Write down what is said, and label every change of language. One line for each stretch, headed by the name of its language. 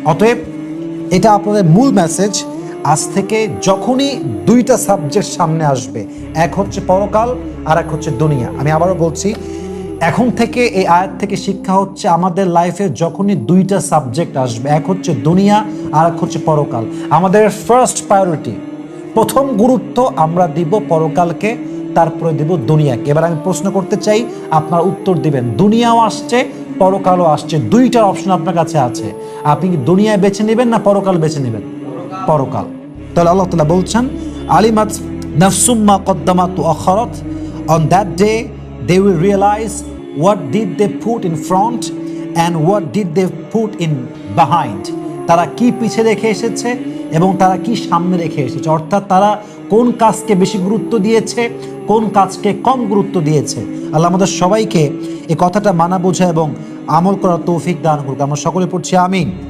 Bangla: অতএব এটা আপনাদের মূল মেসেজ। আজ থেকে যখনই 2টা সাবজেক্ট সামনে আসবে, এক হচ্ছে পরকাল আর এক হচ্ছে দুনিয়া, আমি আবারও বলছি, এখন থেকে এই আয়াত থেকে শিক্ষা হচ্ছে আমাদের লাইফে যখনই 2টা সাবজেক্ট আসবে, এক হচ্ছে দুনিয়া আর এক হচ্ছে পরকাল, আমাদের ফার্স্ট প্রায়োরিটি, প্রথম গুরুত্ব আমরা দিব পরকালকে, তারপরে দিব দুনিয়াকে। এবার আমি প্রশ্ন করতে চাই, আপনার উত্তর দিবেন। দুনিয়াও আসছে, পরকালও আসছে, 2টার অপশন আপনার কাছে আছে। আপনি কি দুনিয়ায় বেছে নেবেন না পরকাল বেছে নেবেন? পরকাল। তাহলে আল্লাহ তাআলা বলছেন,
Arabic: আলিমাত নাফসুম মা কদ্দামাত ওয়া আখারাত,
English: On that day they will realize what did they put in front and what did they put in behind.
Bangla: তারা কি পিছিয়ে রেখে এসেছে এবং তারা কি সামনে রেখে এসেছে, অর্থাৎ তারা কোন কাজকে বেশি গুরুত্ব দিয়েছে, কোন কাজকে কম গুরুত্ব দিয়েছে। আল্লাহ আমাদের সবাইকে এই কথাটা মানা বোঝা এবং আমল করার তৌফিক দান করুক। আমরা সকলে পড়ছি আমিন।